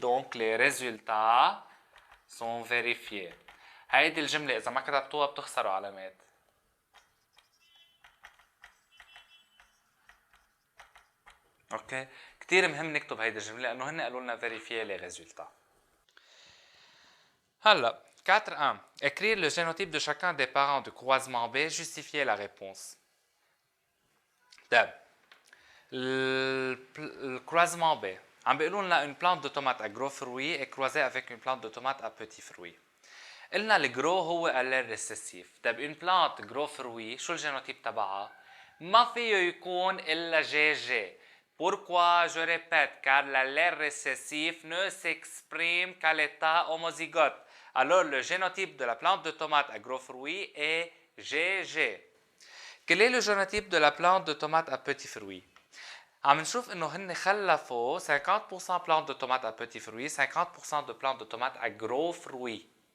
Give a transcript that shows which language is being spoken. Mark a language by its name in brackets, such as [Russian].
[French] Donc les résultats sont vérifiés. [Arabic] هيدي الجملة إذا ما كتبتوها بتخسروا علامات. اوكي كثير مهم نكتب هيدي الجمله لانه هن قالوا لنا [French] vérifier les résultats. [Arabic] هلا [French] 4.1 écrire le génotype de chacun des parents du croisement B, justifier la réponse. [Arabic] طيب [French] le croisement B [Arabic] عم بيقولوا لنا [French] une plante de tomate à gros fruits est croisée avec une plante de tomate à petits fruits. [Arabic] قلنا الجرو هو [French] allèle récessif. [Arabic] طيب [French] une plante gros fruits [Arabic] شو الجينوتيب تبعها؟ ما فيه يكون الا جي جي. [French] Pourquoi? Je répète, car l'allèle récessif ne s'exprime qu'à l'état homozygote. Alors, le génotype de la plante de tomate à gros fruits est GG. Quel est le génotype de la plante de tomate à petits fruits? [Arabic] عم نشوف انه هن خلفوا [French] 50% plantes de tomates à petits fruits, 50% de plantes de tomates à gros fruits.